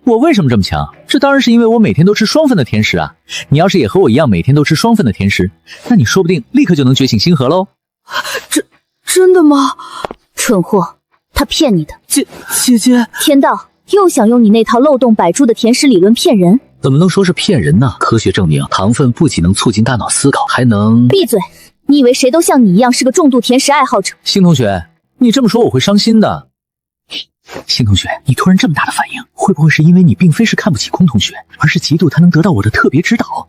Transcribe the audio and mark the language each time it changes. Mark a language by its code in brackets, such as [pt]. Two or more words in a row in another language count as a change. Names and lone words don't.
[zh] 我為什麼這麼強？這當然是因為我每天都吃雙份的甜食啊！你要是也和我一樣每天都吃雙份的甜食，那你說不定立刻就能覺醒星河嘍。真的嗎？蠢貨，他騙你的。姐姐，天道又想用你那套漏洞百出的甜食理論騙人？怎麼能說是騙人呢？科學證明，糖分不僅能促進大腦思考，還能…… 閉嘴！你以為誰都像你一樣是個重度甜食愛好者？星同學，你這麼說我會傷心的。星同學，你突然這麼大的反應，會不會是因為你並非是看不起空同學，而是嫉妒他能得到我的特別指導？